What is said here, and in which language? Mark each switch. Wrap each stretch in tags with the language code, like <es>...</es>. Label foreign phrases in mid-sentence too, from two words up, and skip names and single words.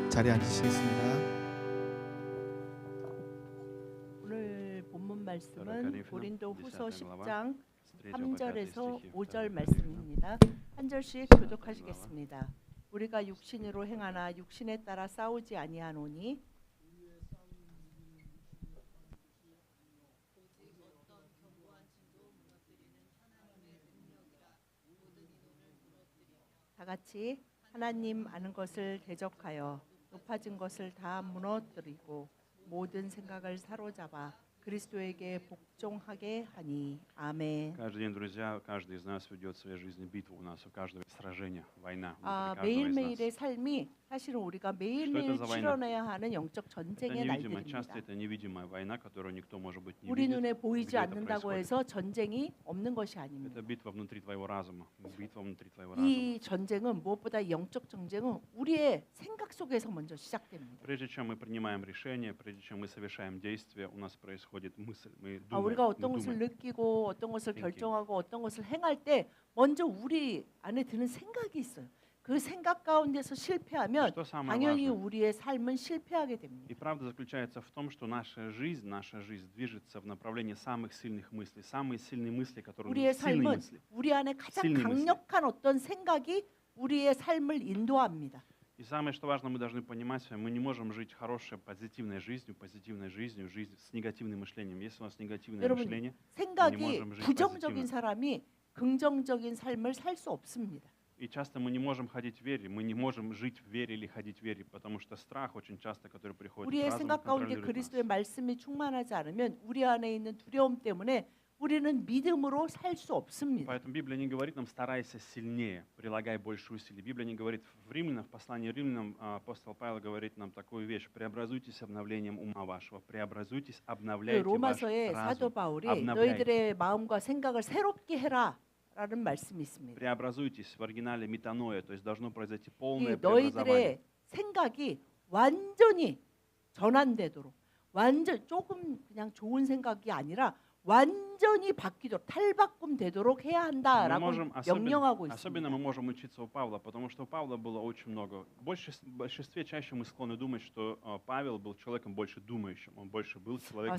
<ko>자리에 앉으시겠습니다. 오늘 본문 말씀은</ko> <ru>Коринфянам,</ru> <ko>고린도 후서</ko> <ru>10 глава,</ru> <ko>10장</ko> <ru>с 3 по 5</ru> <ko>3절에서</ko> <ru>стихи.</ru> <ko>5절 2 말씀입니다. 한 절씩 교독하시겠습니다. 우리가 육신으로 행하나 육신에 따라 싸우지 아니하노니 다 같이 하나님 아는 것을 대적하여 높아진 것을 다 무너뜨리고 모든 생각을 사로잡아 그리스도에게 복종하게 하니 아멘.</ko> <ru>Каждый день, друзья, каждый из нас ведет в своей жизни битву. У нас у каждого сражение, война. 아, Внутри каждого из</ru> <ko>매일매일의</ko> <ru>нас.</ru> <ko>삶이 사실은 우리가</ko> <ru>Что</ru> <ko>매일매일</ko> <ru>это за война?</ru> <ko>치러내야 하는 영적</ko> <ru>Это</ru> <ko>전쟁의</ko> <ru>невидимая,</ru> <ko>날들입니다.</ko> <ru>часто это невидимая война, которую никто, может быть, не</ru> <ko>우리</ko> <ru>видит.</ru> <ko>눈에 보이지</ko> <ru>где это</ru> <ko>않는다고</ko> <ru>происходит.</ru> <ko>해서 전쟁이 없는 것이 아닙니다.</ko> <ru>Это битва внутри твоего разума. Битва внутри твоего разума.</ru> <ko>이 전쟁은 무엇보다 영적 전쟁은 우리의 생각 속에서 먼저 시작됩니다.</ko> <ru>Прежде чем мы принимаем решение, прежде чем мы совершаем действие, у нас происходит мысль. Мы 아, думаем,</ru> <ko>우리가</ko> <ru>мы</ru> <ko>어떤 것을</ko> <ru>думаем.</ru> <ko>느끼고 어떤 것을 Thinking. 결정하고 어떤 것을 행할 때 먼저 우리 안에 드는 생각이 있어요. 그 생각 가운데서 실패하면</ko> <ru>Что самое</ru> <ko>당연히</ko> <ru>важное?</ru> <ko>우리의 삶은 실패하게 됩니다.</ko> <ru>И правда заключается в том, что наша жизнь движется в направлении самых сильных мыслей. Самые сильные мысли, которые</ru> <ko>우리의</ko> <ru>сильные</ru> <ko>삶은</ko> <ru>мысли.</ru> <ko>우리 안에 가장</ko> <ru>Сильные мысли.</ru> <ko>강력한 어떤 생각이 우리의 삶을 인도합니다.</ko> <ru>И самое, что важно, мы должны понимать, мы не можем жить хорошей, позитивной жизнью, жизнь с негативным мышлением. Если у нас негативное</ru> <ko>여러분,</ko> <ru>мышление,</ru> <ko>생각이</ko> <ru>можем жить</ru> <ko>부정적인</ko> <ru>позитивно.</ru> <ko>사람이 긍정적인 삶을 살 수 없습니다.</ko> <ru>и часто мы не можем ходить в вере, мы не можем жить в вере или ходить в вере, потому что страх очень часто, который приходит</ru> <ko>우리의</ko> <ru>в разум,</ru> <ko>생각 가운데</ko> <ru>контролирует нас.</ru> <ko>그리스도의 말씀이 충만하지 않으면 우리 안에 있는 두려움 때문에 우리는 믿음으로 살 수 없습니다.</ko> <ru>Поэтому Библия не говорит нам старайся сильнее, прилагай больше усилий. Библия не говорит в Римлянам, в послании Римлянам апостол Павел говорит нам такую вещь: преобразуйтесь обновлением ума вашего, преобразуйтесь,</ru> <ko>그</ko> <ru>обновляйте ваш</ru> <ko>로마서의 사도</ko> <ru>разум,</ru> <ko>바울이</ko> <ru>обновляйте.</ru> <ko>너희들의 마음과 생각을 새롭게 해라라는 말씀이 있습니다.</ko> <ru>Преобразуйтесь в оригинале метаноя, то есть должно произойти</ru> <ko>이</ko> <ru>полное</ru> <ko>너희들의</ko> <ru>преобразование.</ru> <ko>생각이 완전히 전환되도록 완전 조금 그냥 좋은 생각이 아니라 완전히 바뀌도록 탈바꿈 되도록 해야</ko> <ru>Мы</ru> <ko>한다라고</ko> <ru>можем,</ru> <ko>명령하고</ko> <ru>особенно</ru> <ko>있습니다.</ko> <ru>мы можем учиться у Павла, потому что у Павла было очень много. В большинстве чаще мы склонны думать, что Павел был человеком больше думающим, он больше был человеком</ru>